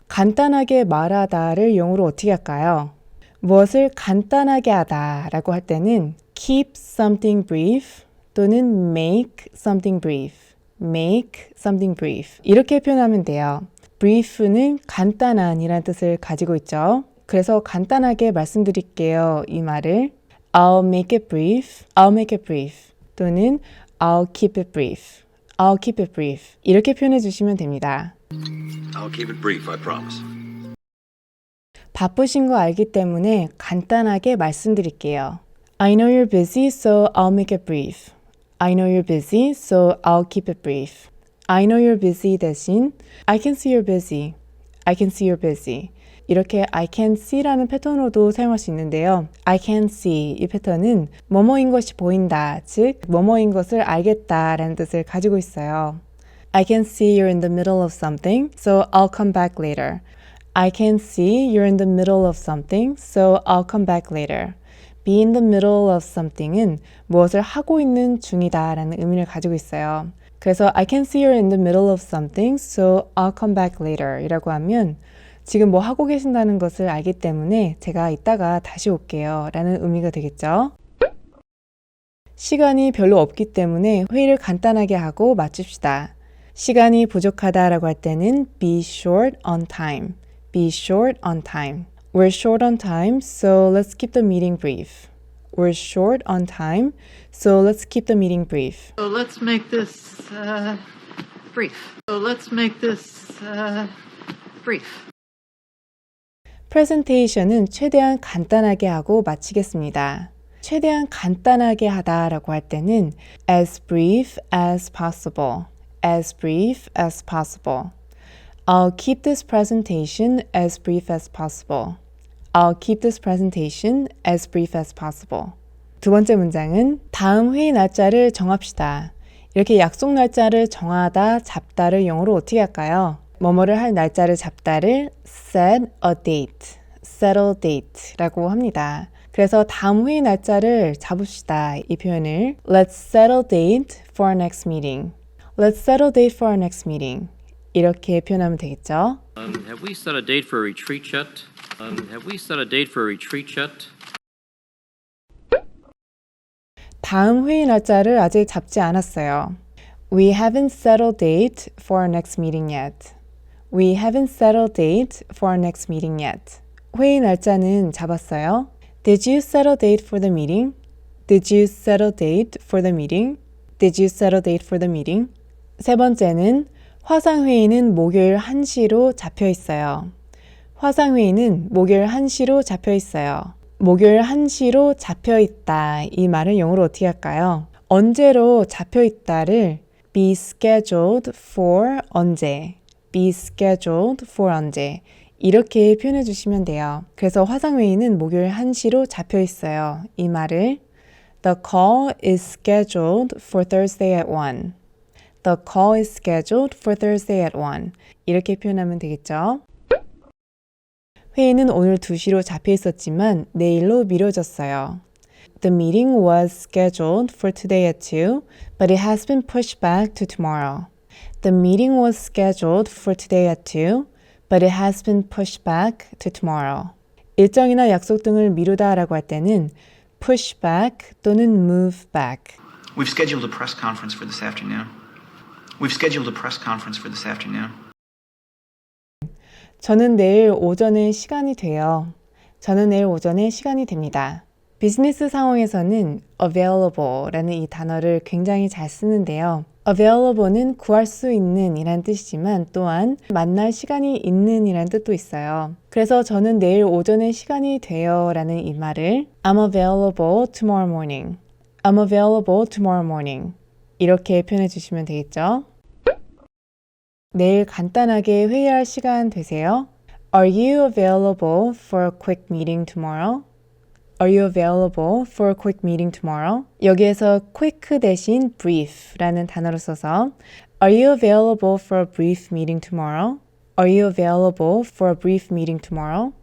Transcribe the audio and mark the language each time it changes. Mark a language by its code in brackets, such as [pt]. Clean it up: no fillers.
[ko] 간단하게 말하다를 영어로 어떻게 할까요? 무엇을 간단하게 하다 라고 할 때는 [en] keep something brief [ko] 또는 [en] make something brief, make something brief [ko] 이렇게 표현하면 돼요. brief는 간단한 이란 뜻을 가지고 있죠. 그래서 간단하게 말씀드릴게요. 이 말을 [en] I'll make it brief, I'll make it brief [ko] 또는 [en] I'll keep it brief, I'll keep it brief [ko] 이렇게 표현해 주시면 됩니다. [en] I'll keep it brief, I promise. [ko] 바쁘신 거 알기 때문에 간단하게 말씀드릴게요. [en] I know you're busy, so I'll make it brief. I know you're busy, so I'll keep it brief. I know you're busy [ko] 대신 [en] I can see you're busy. I can see you're busy. [ko] 이렇게 [en] I can see [ko] 라는 패턴으로도 사용할 수 있는데요. [en] I can see [ko] 이 패턴은 뭐뭐인 것이 보인다, 즉 뭐뭐인 것을 알겠다 라는 뜻을 가지고 있어요. [en] I can see you're in the middle of something, so I'll come back later. I can see you're in the middle of something, so I'll come back later. Be in the middle of something [ko] 은 무엇을 하고 있는 중이다 라는 의미를 가지고 있어요. 그래서 [en] I can see you're in the middle of something, so I'll come back later [ko] 이라고 하면 지금 뭐 하고 계신다는 것을 알기 때문에 제가 이따가 다시 올게요 라는 의미가 되겠죠. 시간이 별로 없기 때문에 회의를 간단하게 하고 마칩시다. 시간이 부족하다 라고 할 때는 [en] be short on time, be short on time. We're short on time, so let's keep the meeting brief. We're short on time, so let's keep the meeting brief. So let's make this brief. So let's make this brief. [ko] 프레젠테이션은 최대한 간단하게 하고 마치겠습니다. 최대한 간단하게 하다라고 할 때는 [en] as brief as possible, as brief as possible. I'll keep this presentation as brief as possible. I'll keep this presentation as brief as possible. [ko] 두 번째 문장은 다음 회의 날짜를 정합시다. 이렇게 약속 날짜를 정하다, 잡다를 영어로 어떻게 할까요? 뭐뭐를 할 날짜를 잡다를 [en] set a date, set a date [ko] 라고 합니다. 그래서 다음 회의 날짜를 잡읍시다. 이 표현을 [en] Let's set a date for our next meeting. Let's set a date for our next meeting. [ko] 이렇게 표현하면 되겠죠. [en] Have we set a date for a retreat yet? Have we set a date for a retreat yet? [ko] 다음 회의 날짜를 아직 잡지 않았어요. [en] We haven't set a date for our next meeting yet. We haven't set a date for our next meeting yet. [ko] 회의 날짜는 잡았어요. [en] Did you set a date for the meeting? Did you set a date for the meeting? Did you set a date for the meeting? [ko] 세 번째는 화상회의는 목요일 1시로 잡혀 있어요. 화상회의는 목요일 1시로 잡혀 있어요. 목요일 1시로 잡혀 있다. 이 말을 영어로 어떻게 할까요? 언제로 잡혀 있다를 [en] be scheduled for [ko] 언제, [en] be scheduled for [ko] 언제 이렇게 표현해 주시면 돼요. 그래서 화상회의는 목요일 1시로 잡혀 있어요. 이 말을 [en] The call is scheduled for Thursday at 1. The call is scheduled for Thursday at 1. [ko] 이렇게 표현하면 되겠죠. 회의는 오늘 2시로 잡혀 있었지만 내일로 미뤄졌어요. [en] The meeting was scheduled for today at 2, but it has been pushed back to tomorrow. The meeting was scheduled for today at 2, but it has been pushed back to tomorrow. [ko] 일정이나 약속 등을 미루다라고 할 때는 [en] push back [ko] 또는 [en] move back. We've scheduled a press conference for this afternoon. We've scheduled a press conference for this afternoon. [ko] 저는 내일 오전에 시간이 돼요. 저는 내일 오전에 시간이 됩니다. 비즈니스 상황에서는 available라는 이 단어를 굉장히 잘 쓰는데요. available는 구할 수 있는 이란 뜻이지만 또한 만날 시간이 있는 이란 뜻도 있어요. 그래서 저는 내일 오전에 시간이 돼요 라는 이 말을 [en] I'm available tomorrow morning. I'm available tomorrow morning. [ko] 이렇게 표현해 주시면 되겠죠. 내일 간단하게 회의할 시간 되세요? [en] Are you available for a quick meeting tomorrow? Are you available for a quick meeting tomorrow? [ko] 여기에서 [en] quick [ko] 대신 [en] brief [ko] 라는 단어를 써서 [en] Are you available for a brief meeting tomorrow? Are you available for a brief meeting tomorrow?